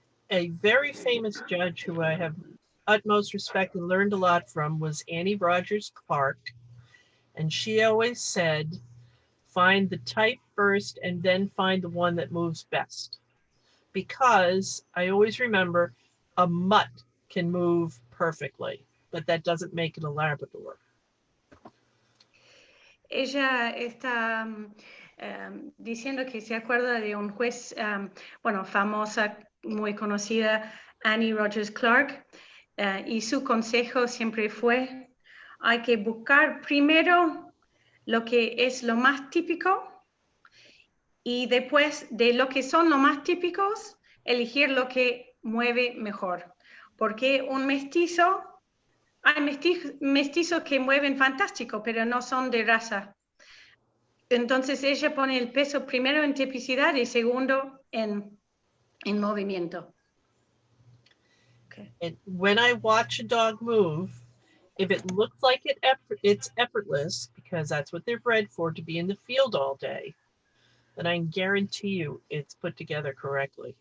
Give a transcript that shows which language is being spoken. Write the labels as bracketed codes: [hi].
[en] A very famous judge who I have utmost respect and learned a lot from was Annie Rogers Clark, and she always said, find the type first and then find the one that moves best. Because I always remember a mutt can move perfectly, but that doesn't make it a Labrador. [es] Ella está diciendo que se acuerda de un juez, famosa, muy conocida, Annie Rogers Clark, y su consejo siempre fue, hay que buscar primero lo que es lo más típico, y después de lo que son los más típicos, elegir lo que mueve mejor. Porque un mestizo, hay mestizos que mueven fantástico, pero no son de raza. Entonces ella pone el peso primero en tipicidad y segundo en movimiento. [en] Okay. And when I watch a dog move, if it looks like it's effortless, because that's what they're bred for, to be in the field all day, then I guarantee you it's put together correctly.